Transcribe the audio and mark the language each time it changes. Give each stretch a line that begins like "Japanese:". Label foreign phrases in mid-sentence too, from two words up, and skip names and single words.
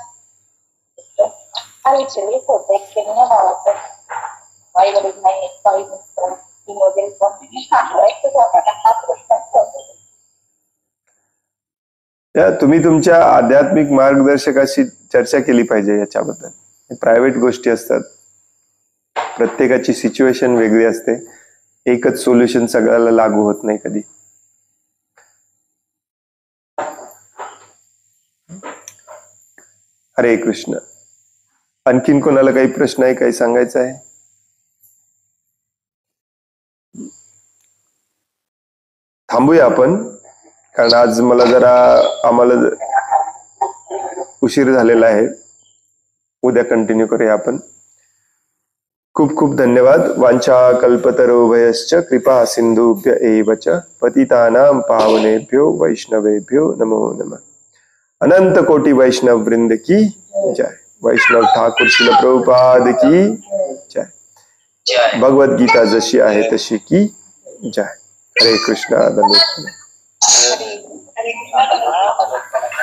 Marathi: ऍक्च्युअली होतं एक भावाचं काही वडील नाही काही नसतं ती वगैरे हा प्रश्न तुम्ही तुमच्या आध्यात्मिक मार्गदर्शकाशी चर्चा केली पाहिजे याच्याबद्दल. प्रायव्हेट गोष्टी असतात, प्रत्येकाची सिच्युएशन वेगळी असते, एकच सोल्युशन सगळ्याला लागू होत नाही कधी. हरे कृष्ण. आणखीन कोणाला काही प्रश्न आहे, काही सांगायचं आहे? थांबूया आपण, कारण आज आम्हाला उशीर झालेला आहे. उद्या कंटिन्यू करूया आपण. खूप खूप धन्यवाद.
Sanskrit: वांछा कल्पतरुभयश्च कृपा सिंधुभ्य एव च पतितानां पावनेभ्यो वैष्णवेभ्यो नमो नमः.
Hindi: अनंत कोटि वैष्णव वृंद की जय. वैष्णव ठाकुर श्रील प्रभुपाद की जय.
Marathi: भगवद गीता जशी आहे तशी की जय.
Sanskrit: हरे कृष्ण.
Marathi: धन्यवाद.